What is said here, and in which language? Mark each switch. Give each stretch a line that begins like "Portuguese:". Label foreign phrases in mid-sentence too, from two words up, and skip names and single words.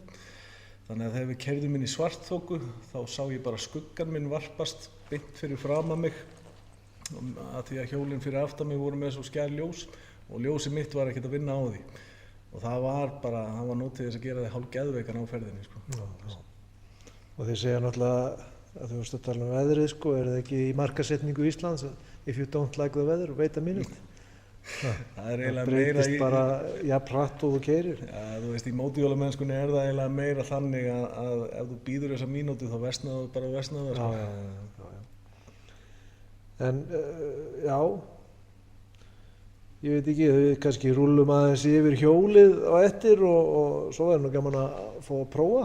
Icelandic: Þannig að þegar við keyrðum inn í svartþoku þá sá ég bara skuggan minn varpast beint fyrir framan mig að því að hjólinn fyrir aftan mig voru með svo skær ljós og ljósið mitt var ekkert að vinna á því. Og það var nótið þess að gera þig hálf geðveikan á ferðinni, sko. Já. Og þeir segja náttúrulega að þú veist að tala veðrið, sko, er það ekki í markasetningu Íslands
English: if you don't like the weather, wait a minute.
Icelandic: Það er eiginlega meira breytist bara jafn hratt og þú keyrir. Já, þú veist, í mótorhjólamennskunni er það eiginlega meira þannig að ef þú bíður þessa mínútu þá versnaðu bara og versnaðu það, sko. Já. En, já, ég veit ekki, við kannski rúllum aðeins yfir hjólið á eftir og svo er nú gaman að fá að prófa.